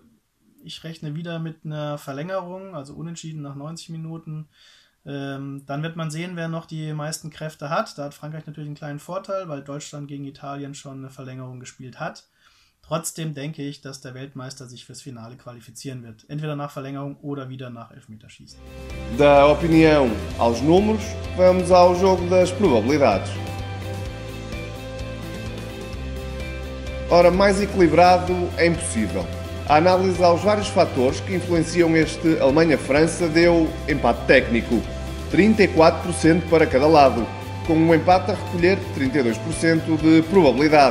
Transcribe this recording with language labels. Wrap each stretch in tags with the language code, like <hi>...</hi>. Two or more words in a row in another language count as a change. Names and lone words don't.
<de>Ich rechne wieder mit einer Verlängerung, also unentschieden nach 90 Minuten. Dann wird man sehen, wer noch die meisten Kräfte hat. Da hat Frankreich natürlich einen kleinen Vorteil, weil Deutschland gegen Italien schon eine Verlängerung gespielt hat. Trotzdem denke ich, dass der Weltmeister sich fürs Finale qualifizieren wird. Entweder nach Verlängerung oder wieder nach Elfmeterschießen.</de> <pt>Da opinião aos números, vamos ao jogo das probabilidades. Ora, mais equilibrado é impossível. A análise aos vários fatores que influenciam este Alemanha-França deu empate técnico, 34% para cada lado, com um empate a recolher 32% de probabilidade.</pt>